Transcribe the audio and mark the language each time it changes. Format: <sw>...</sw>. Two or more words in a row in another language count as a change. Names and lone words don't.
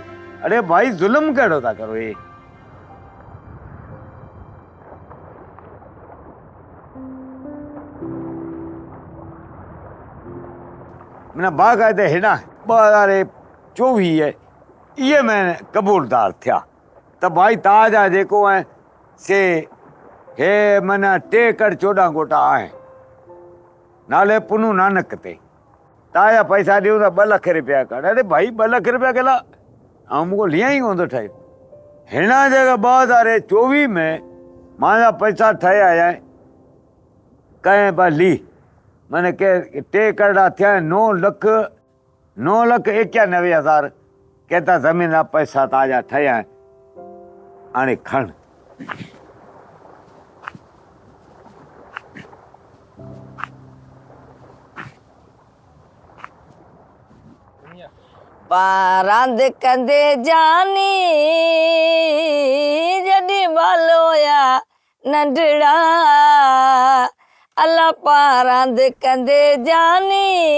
<sd>अरे भाई ज़ुल्म कहिड़ो था करो? हे माना बाक़ायदे हेॾा 2024 इहे में कबूलदार थिया त भाई तव्हांजा जेको आहे से हे माना 3 एकड़ 14 गोटा आहिनि नाले पुनू नानक ते, तव्हांजा पैसा ॾियूं त 2 लख रुपया कर। अरे भाई 2 लख रुपया केला ऐं मूंखे लिया ई कोन थो ठहे। हिन जगह 2024 में मुंहिंजा पैसा ठहिया आहे कंहिं बि ली माने के 3 एकड़ थिया 9,91,000 कहता ज़मीन जा पैसा तव्हांजा ठहिया आहिनि, हाणे खण। पारांद कंदे जानी जॾी बालोया नंढड़ा, अल्लाह पारांद कंदे जानी</sd>